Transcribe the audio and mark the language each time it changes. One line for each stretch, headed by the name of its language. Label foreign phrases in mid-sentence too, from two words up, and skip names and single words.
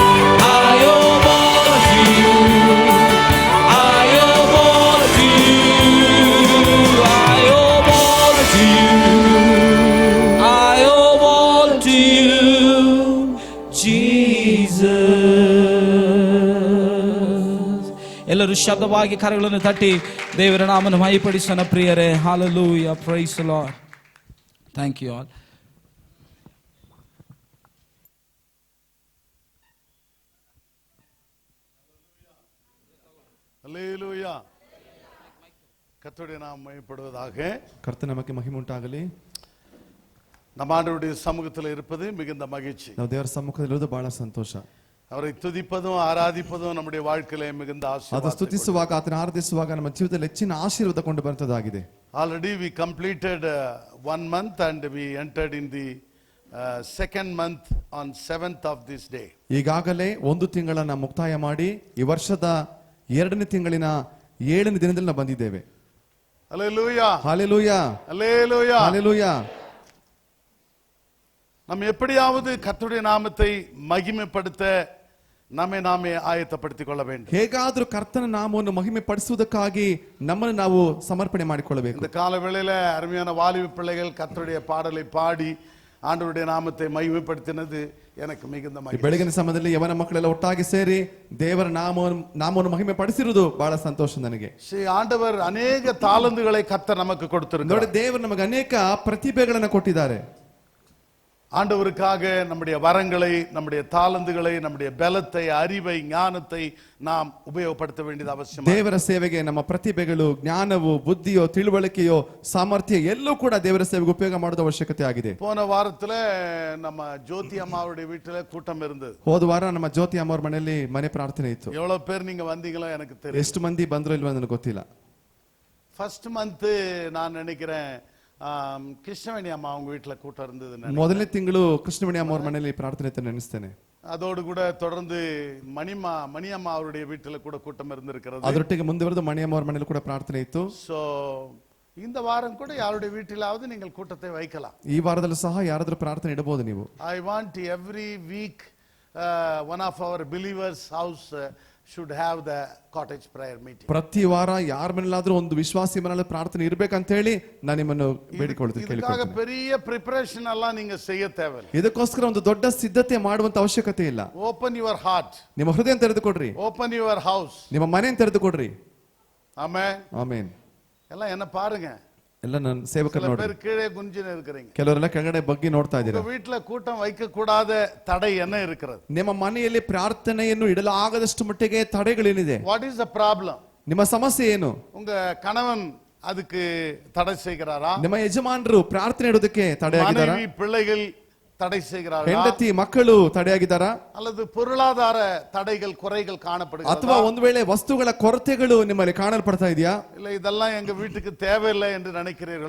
English: I owe all to you. I owe all to you. I owe all to you. I owe all to you, Jesus.
Kannada: ಎಲ್ಲರೂ ಶಬ್ದವಾಗಿ ಕರಗಳನ್ನು ತಟ್ಟಿ ದೇವರ ನಾಮನ ಮಹಿಪಡಿಸೋಣ ಪ್ರಿಯರೇ.
English: Hallelujah, praise the Lord. Thank you all.
Tamil: அல்லேலூயா. கர்த்தருடைய நாமம் மகிமைப்படுவதாக. கர்த்தர் நமக்கு மகிமை உண்டாಗಲಿ. நம்ம ஆண்டவருடைய சமூகத்தில் இருப்பது மிகுந்த மகிழ்ச்சி.
Kannada: ನಾವು ದೇವರ ಸಮ್ಮುಖದಲ್ಲಿರುವುದು ಬಹಳ ಸಂತೋಷ.
Tamil: அவரை துதிப்பதும் ஆராதிப்பதும் நம்முடைய வாழ்க்கையிலே மிகுந்த
Kannada: ಅದು
Tamil: ஆசீர்வாதம்.
Kannada: ಸ್ತುತಿಸುವಾಗ ಆತನ ಆರಾಧಿಸುವಾಗ ನಮ್ಮ ಜೀವಿತದಲ್ಲಿ ಹೆಚ್ಚಿನ ಆಶೀರ್ವಾದ ಕೊಂಡು ಬರುತ್ತದಾಗಿದೆ.
English: Already we completed 1 month and we entered in the second month on 7th of this day.
Kannada: ಈಗಾಗಲೇ ಒಂದು ತಿಂಗಳನ್ನ ಮುಕ್ತಾಯ ಮಾಡಿ ಈ ವರ್ಷದ 2ನೇ ತಿಂಗಳಿನ 7ನೇ ದಿನದಲ್ಲಿ ನಾವು ಬಂದಿದ್ದೇವೆ.
English: Hallelujah.
Kannada: ಹಾಲೆಲೂಯಾ,
English: Hallelujah.
Kannada: ಹಾಲೆಲೂಯಾ.
Tamil: நம்ம எப்படியாவது கர்த்தருடைய நாமத்தை மகிமைப்படுத்த நம்மை நாமே ஆயத்தப்படுத்திக் கொள்ள வேண்டும்.
Kannada: ಹೇಗಾದರೂ ಕರ್ತನ ನಾಮವನ್ನು ಮಹಿಮೆ ಪಡಿಸುವುದಕ್ಕಾಗಿ ನಮ್ಮನ್ನು ನಾವು ಸಮರ್ಪಣೆ ಮಾಡಿಕೊಳ್ಳಬೇಕು.
Tamil: இந்த கால வேளையில அருமையான வாலிப பிள்ளைகள் கர்த்தருடைய பாடலை பாடி ஆண்டவருடைய நாமத்தை மகிமைப்படுத்தினது எனக்கு மிகுந்த
Kannada: ಈ
Tamil: மகிழ்ச்சி.
Kannada: ಬೆಳಗಿನ ಸಮಯದಲ್ಲಿ ಯವನ ಮಕ್ಕಳೆಲ್ಲ ಒಟ್ಟಾಗಿ ಸೇರಿ ದೇವರ ನಾಮವನ್ನು ಮಹಿಮೆ ಪಡಿಸಿರುವುದು ಬಹಳ ಸಂತೋಷ ನನಗೆ.
Tamil: ஆண்டவர் அநேக தாளந்துகளை கர்த்தர் நமக்கு
Kannada: ನೋಡಿ,
Tamil: கொடுத்திருக்கிறார்.
Kannada: ದೇವರು ನಮಗೆ ಅನೇಕ ಪ್ರತಿಭೆಗಳನ್ನು ಕೊಟ್ಟಿದ್ದಾರೆ.
Tamil: ஆண்டவருக்காக நம்முடைய வரங்களை, நம்முடைய தாளந்துகளை, நம்முடைய பலத்தை, அறிவை, ஞானத்தை நாம் உபயோகப்படுத்த வேண்டியது அவசியம்.
Kannada: ದೇವರ ಸೇವೆಗೆ ನಮ್ಮ ಪ್ರತಿಭೆಗಳು, ಜ್ಞಾನವು, ಬುದ್ಧಿಯೋ, ತಿಳುವಳಿಕೆಯೋ, ಸಾಮರ್ಥ್ಯ ಎಲ್ಲವೂ ಕೂಡ ದೇವರ ಸೇವೆಗೆ ಉಪಯೋಗ ಮಾಡೋದು ಅವಶ್ಯಕತೆ ಆಗಿದೆ.
Tamil: போன வாரத்துல நம்ம ஜோதி அம்மாவுடைய வீட்டுல கூட்டம் இருந்தது.
Kannada: ಹೋದ ವಾರ ನಮ್ಮ ಜ್ಯೋತಿ ಅಮ್ಮವ್ರ ಮನೆಯಲ್ಲಿ ಮನೆ ಪ್ರಾರ್ಥನೆ ಇತ್ತು.
Tamil: எவ்வளவு பேர் நீங்க வந்தீங்களோ எனக்கு தெரியும்.
Kannada: ಎಷ್ಟು ಮಂದಿ ಬಂದ್ರು ಇಲ್ವೋ ನನಗೆ ಗೊತ್ತಿಲ್ಲ.
English: first month
Tamil: நான் நினைக்கிறேன் கிருஷ்ணவேணி அம்மா அவங்க வீட்டுல கூட்டம் இருந்தது.
Kannada: ಮೊದಲನೇ ತಿಂಗಳು ಕೃಷ್ಣವೇಣಿ ಅಮ್ಮವ್ರ ಮನೆಯಲ್ಲಿ ಪ್ರಾರ್ಥನೆ ಇತ್ತು ನೆನೆಸ್ತೇನೆ.
Tamil: அதோடு கூட தொடர்ந்து மணியம்மா அவருடைய வீட்டுல கூட கூட்டம் இருந்திருக்கிறது.
Kannada: ಅದರೊಟ್ಟಿಗೆ ಮುಂದುವರೆದು ಮಣಿಯಮ್ಮವ್ರ ಮನೆಯಲ್ಲಿ ಕೂಡ ಪ್ರಾರ್ಥನೆ ಇತ್ತು.
Tamil: சோ இந்த வாரம் கூட யாருடைய வீட்டிலாவது நீங்கள் கூட்டத்தை வைக்கலாம்.
Kannada: ಈ ವಾರದಲ್ಲೂ ಸಹ ಯಾರಾದ್ರೂ ಪ್ರಾರ್ಥನೆ ಇಡಬಹುದು ನೀವು.
English: I want every week one of our believers house should have the cottage prayer meeting.
Kannada: ಪ್ರತಿ ವಾರ ಯಾರ ಮನೆಯಲ್ಲಾದ್ರೂ ಒಂದು ವಿಶ್ವಾಸಿ ಮನೆಯಲ್ಲಿ ಪ್ರಾರ್ಥನೆ ಇರಬೇಕಂತ ಹೇಳಿ ನಾನು ನಿಮ್ಮನ್ನು ಬೇಡಿಕೊಳ್ಳುತ್ತೇನೆ, ಇದಕ್ಕಾಗ ಕೇಳಿಕೊಳ್ಳುತ್ತೇನೆ.
Tamil: பெரிய
Kannada: ಪ್ರಿಪರೇಷನ್ ಎಲ್ಲ ನಿಮಗೆ
Tamil: செய்ய தேவையிಲ್ಲ.
Kannada: ಇದಕ್ಕೋಸ್ಕರ ಒಂದು ದೊಡ್ಡ ಸಿದ್ಧತೆ ಮಾಡುವಂತ ಅವಶ್ಯಕತೆ ಇಲ್ಲ.
English: Open your heart.
Kannada: ನಿಮ್ಮ ಹೃದಯ ತೆರೆದುಕೊಡ್ರಿ.
English: Open your house.
Kannada: ನಿಮ್ಮ ಮನೆಯನ್ನು ತೆರೆದುಕೊಡ್ರಿ. ಆಮೆನ್. ಆಮೆನ್.
Tamil: ಎಲ್ಲ என்ன பாருங்க.
Kannada: ಎಲ್ಲ ನನ್ನ ಸೇವಕರು ನೋಡಿ.
Tamil: பேர் கீழே குஞ்சின இருக்கறீங்க.
Kannada: ಕೆಲವರೆಲ್ಲ ಕೆಳಗಡೆ ಬಗ್ಗೆ ನೋಡ್ತಾ ಇದ್ದೀರಾ.
Tamil: உங்க வீட்ல கூட்டம் வைக்க கூடாத தடை என்ன இருக்கிறது?
Kannada: ನಿಮ್ಮ ಮನೆಯಲ್ಲಿ ಪ್ರಾರ್ಥನೆಯನ್ನು ಇಡಲಾಗದಷ್ಟು ಮಟ್ಟಿಗೆ ತಡೆಗಳೇನಿದೆ?
English: What is the problem?
Kannada: ನಿಮ್ಮ ಸಮಸ್ಯೆ ಏನು?
Tamil: உங்க கணவன் அதுக்கு தடை செய்கிறாரா?
Kannada: ನಿಮ್ಮ ಯಜಮಾನರು ಪ್ರಾರ್ಥನೆ ಇಡೋದಕ್ಕೆ ತಡೆ ಆಗಿದ್ದಾರಾ?
Tamil: மனைவி பிள்ளைகள் தடை செய்கிறார்களா
Kannada: ಹೆಂಡತಿ ಮಕ್ಕಳು ತಡೆಯಾಗಿದ್ದಾರಾ
Tamil: அல்லது பொருளாதார தடைகள் குறைகள்
Kannada: ಅಥವಾ
Tamil: காணப்படுகிறதா
Kannada: ಒಂದು ವೇಳೆ ವಸ್ತುಗಳ ಕೊರತೆಗಳು ನಿಮ್ಮಲ್ಲಿ ಕಾಣಲ್ಪಡ್ತಾ ಇದೆಯಾ
Tamil: இல்ல இதெல்லாம் எங்க வீட்டுக்கு தேவையில்லை என்று நினைக்கிறீர்களா